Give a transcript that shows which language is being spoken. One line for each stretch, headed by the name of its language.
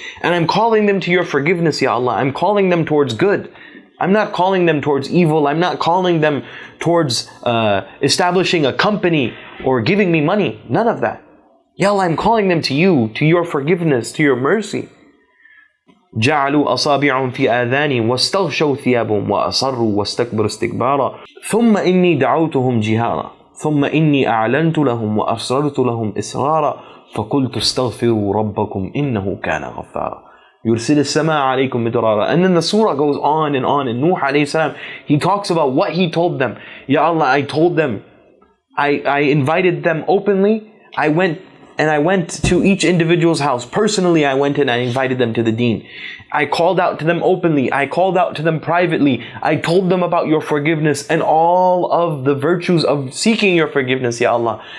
English: And I'm calling them to your forgiveness, Ya Allah. I'm calling them towards good. I'm not calling them towards evil. I'm not calling them towards establishing a company or giving me money. None of that. Ya Allah, I'm calling them to you, to your forgiveness, to your mercy.
Arabic: جعلوا أصابعهم في آذانهم واستغشوا ثيابهم وأصروا واستكبروا استكبارا ثم إني دعوتهم جهارا ثم إني أعلنت لهم وأسررت لهم إسرارا فقلت استغفروا ربكم إنه كان غفارا يرسل السماء عليكم مدرارا.
English: And then the surah goes on and Nuh alayhi salam, he talks about what he told them. Ya Allah, I told them, I invited them openly. I went to each individual's house. Personally, I went and I invited them to the deen. I called out to them openly. I called out to them privately. I told them about your forgiveness and all of the virtues of seeking your forgiveness, Ya Allah.